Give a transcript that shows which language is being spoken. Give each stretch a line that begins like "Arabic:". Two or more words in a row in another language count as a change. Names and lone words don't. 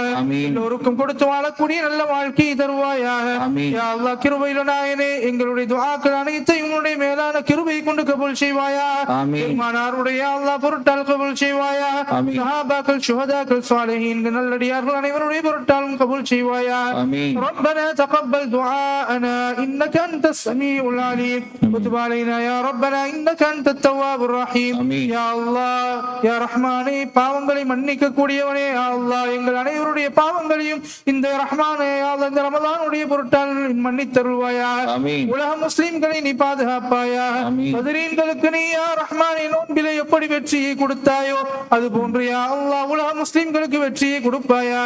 Tamil: எல்லோருக்கும் கொடுத்து வாழக்கூடிய நல்ல வாழ்க்கையை தருவாயாக.
Arabic: يا الله
Tamil: கிருபையில நாயனே எங்களுடைய துஆக்கள் அனைத்தையும் உன்னுடைய மேலான கிருபை கொண்டு கபூல் செய்வாயாக. பெருமானாருடைய அல்லாஹ் பொருட்டால் கபூல் செய்வாயாக. சஹாபாக்கள் சுஹதாக்கள் சாலிஹீன்கள் நல்லடியார்கள் அனைவருடைய பொருட்டாலும் கபூல் செய்வாயாக.
Arabic: ربنا تقبل دعاءنا انك انت السميع العليم وتب علينا يا ربنا انك انت التواب الرحيم. يا الله
Tamil: யா ரஹ்மானே பாவங்களை மன்னிக்க கூடியவனே
Arabic: يا الله
Tamil: எங்கள் அனைவருடைய பாவங்களையும் இந்த ரஹ்மானே யா அல்லாஹ் இந்த ரமலானுடைய பொருட்டால் மன்னித்தருள்வாயாக. உலக முஸ்லிம்களை நீ பாதுகாப்பாயாக. பத்ரீன்களுக்கு நீ யா ரஹ்மானே நோன்பிலே எப்படி வெற்றியை கொடுத்தாயோ அது போன்று
Arabic: يا الله
Tamil: உலக முஸ்லிம்களுக்கு வெற்றியை கொடுப்பாயாக.